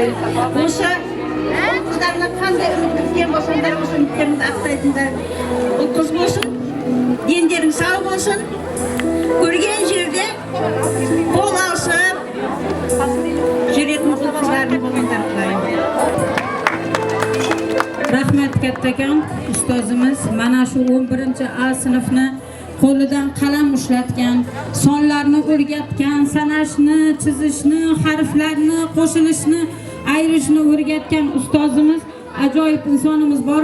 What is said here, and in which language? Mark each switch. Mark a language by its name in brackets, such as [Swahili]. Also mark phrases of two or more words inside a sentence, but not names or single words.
[Kazakh] Осы қыздарына қандай үміт күткен болсаңдар, осы үміттеріңді ақтайтындар. Бұл қыз болсын, дендерің сау болсын, көрген жерде қол алысып жүретін бұл қыздардың болыңдар құлайын. [Uzbek] Rahmat kattakon ustozimiz mana shu 11-chi A sinfni qo'lidan qalam ushlatgan, sonlarni o'rgatgan, sanashni, chizishni, harflarni, qo'shilishni, ayrishni o'rgatgan ustozimiz ajoyib insonimiz bor.